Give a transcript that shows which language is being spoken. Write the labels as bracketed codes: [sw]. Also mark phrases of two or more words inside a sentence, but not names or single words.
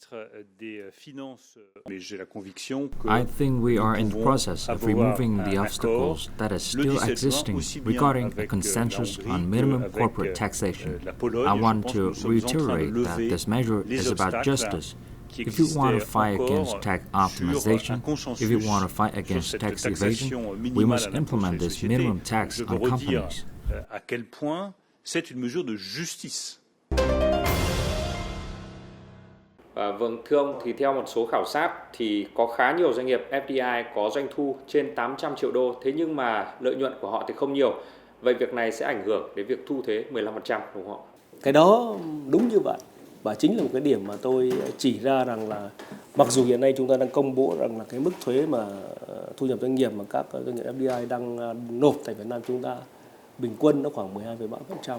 [en] I think we are in the process of removing the obstacles that are still existing regarding a consensus on minimum corporate taxation. I want to reiterate that this measure is about justice. If you want to fight against tax optimization, if you want to fight against tax evasion, we must implement this minimum tax on companies. [fr] À quel point c'est une mesure de justice. [vi] Vâng, thưa ông, thì theo một số khảo sát thì có khá nhiều doanh nghiệp FDI có doanh thu trên 800 triệu đô, thế nhưng mà lợi nhuận của họ thì không nhiều. Vậy việc này sẽ ảnh hưởng đến việc thu thuế 15%, đúng không ạ? Cái đó đúng như vậy. Và chính là một cái điểm mà tôi chỉ ra rằng là mặc dù hiện nay chúng ta đang công bố rằng là cái mức thuế mà thu nhập doanh nghiệp mà các doanh nghiệp FDI đang nộp tại Việt Nam chúng ta bình quân nó khoảng 12,3%.